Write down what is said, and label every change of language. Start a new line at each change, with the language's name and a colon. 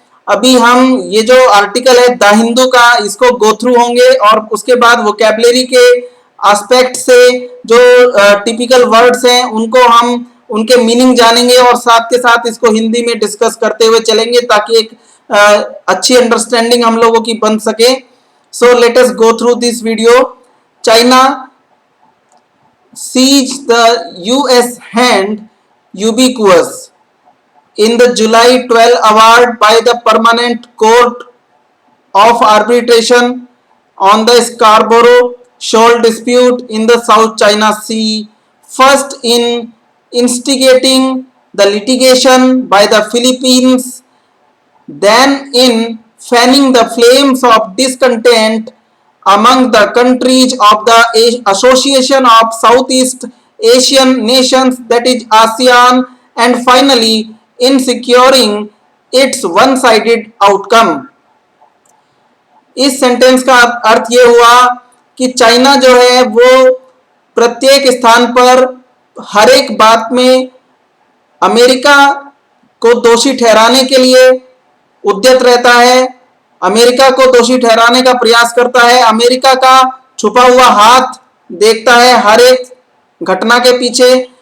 Hindi: अभी हम ये जो आर्टिकल है द हिंदू का, इसको गो थ्रू होंगे और उसके बाद वोकैबुलरी के एस्पेक्ट से जो टिपिकल वर्ड्स हैं उनको हम उनके मीनिंग जानेंगे और साथ के साथ इसको हिंदी में डिस्कस करते हुए चलेंगे ताकि एक अच्छी अंडरस्टैंडिंग हम लोगों की बन सके।
English: So let us go through this video. China seized the US hand ubiquitous in the July 12 award by the Permanent Court of Arbitration on the Scarborough Shoal dispute in the South China Sea, first in instigating the litigation by the Philippines, then in fanning the flames of discontent among the countries of the Association of Southeast Asian Nations, that is ASEAN, and finally in securing its one-sided outcome.
Hindi: इस sentence का अर्थ ये हुआ कि China जो है वो प्रत्येक स्थान पर हर एक बात में अमेरिका को दोषी ठहराने के लिए उद्यत रहता है, अमेरिका को दोषी ठहराने का प्रयास करता है, अमेरिका का छुपा हुआ हाथ देखता है हर एक घटना के पीछे।